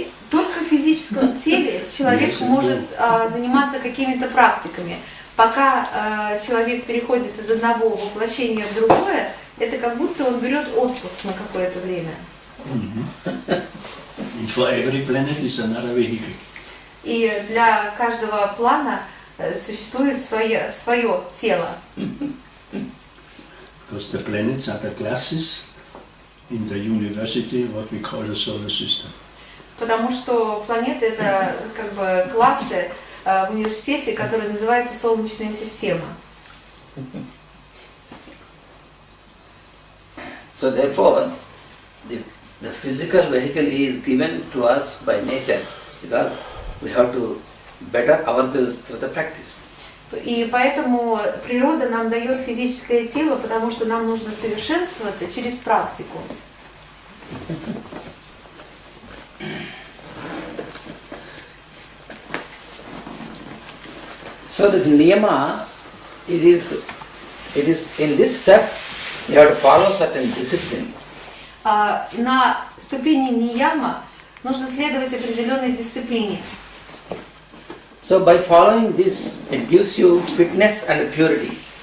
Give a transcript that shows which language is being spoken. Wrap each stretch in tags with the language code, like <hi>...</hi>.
<ru>Только в физическом теле человек может заниматься какими-то практиками. Пока человек переходит из одного воплощения в другое, это как будто он берет отпуск на какое-то время.</ru> <en>For every planet is another vehicle.</en> <ru>И для каждого плана существует свое тело.</ru> <en>Because the planets are the classes in the university, what we call the solar system.</en> <ru>Потому что планеты это как бы классы в университете, которые называются Солнечная система.</ru> <en>So therefore, the physical vehicle is given to us by nature because we have to better ourselves through the practice.</en> <ru>И поэтому природа нам дает физическое тело, потому что нам нужно совершенствоваться через практику.</ru> <en>So this niyama, it is in this step you have to follow certain discipline.</en> <ru>На ступени нияма нужно следовать определенной дисциплине.</ru> <en>So by following this, it gives you fitness and purity.</en>